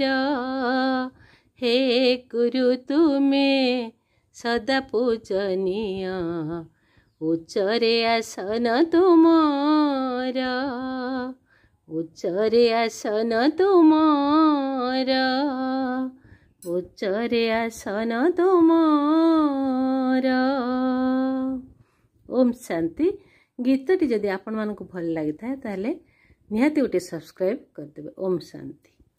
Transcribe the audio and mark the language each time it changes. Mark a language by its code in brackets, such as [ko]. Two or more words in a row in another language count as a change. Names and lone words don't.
[or] ହେ ଗୁରୁ ତୁମେ ସଦା ପୂଜନୀୟ ଉଚ୍ଚରେ ଆସନ ତୁମର। ଉଚ୍ଚରେ ଆସନ ତୁମର। ଉଚ୍ଚରେ ଆସନ ତୁମର। [sa] ओम शांति। [or] ଗୀତଟି ଯଦି ଆପଣ ମାନଙ୍କୁ ଭଲ ଲାଗି ଥାଏ ତାଲେ ନିହାତି ଗୋଟେ ସବସ୍କ୍ରାଇବ କରଦେବେ। [sa] ओम शांति।